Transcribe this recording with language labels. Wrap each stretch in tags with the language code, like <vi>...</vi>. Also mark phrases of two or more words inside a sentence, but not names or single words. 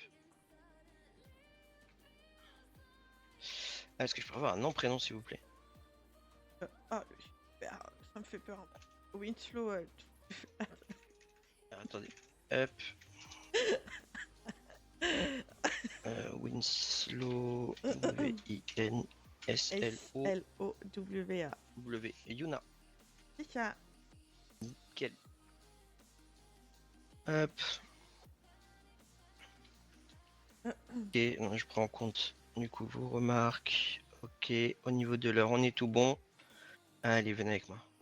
<fr>Ah, est-ce que je peux avoir un nom prénom s'il vous plaît? Super, ça me fait peur. Winslow. Alors, attendez. Hop. Winslow. W-I-N-S-L-O. S-L-O-W-A. W. Yuna. C'est ça. Nickel. Hop. Ok, donc je prends en compte du coup vos remarques. Ok, au niveau de l'heure, on est tout bon. Allez, venez avec moi.</fr>